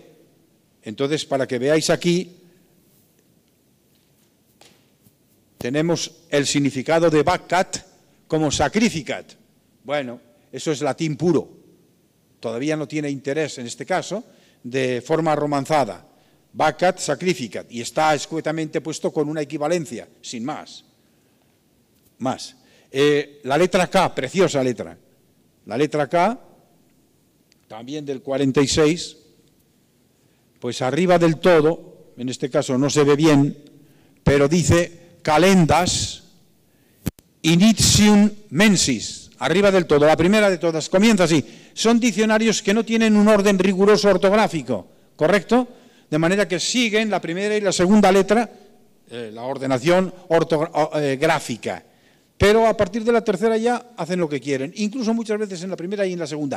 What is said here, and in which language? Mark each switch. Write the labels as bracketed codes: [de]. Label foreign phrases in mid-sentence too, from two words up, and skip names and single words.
[es] Entonces, para que veáis aquí, tenemos el significado de vaccat como sacrificat. Bueno, eso es latín puro. Todavía no tiene interés en este caso, de forma romanzada. [la] Vaccat, sacrificat, [es] y está escuetamente puesto con una equivalencia, sin más. La letra K, preciosa letra. La letra K, también del 46, pues arriba del todo, en este caso no se ve bien, pero dice [la] calendas initium mensis. [es] Arriba del todo, la primera de todas, comienza así. Son diccionarios que no tienen un orden riguroso ortográfico, ¿correcto? De manera que siguen la primera y la segunda letra, la ordenación gráfica. Pero a partir de la tercera ya hacen lo que quieren, incluso muchas veces en la primera y en la segunda.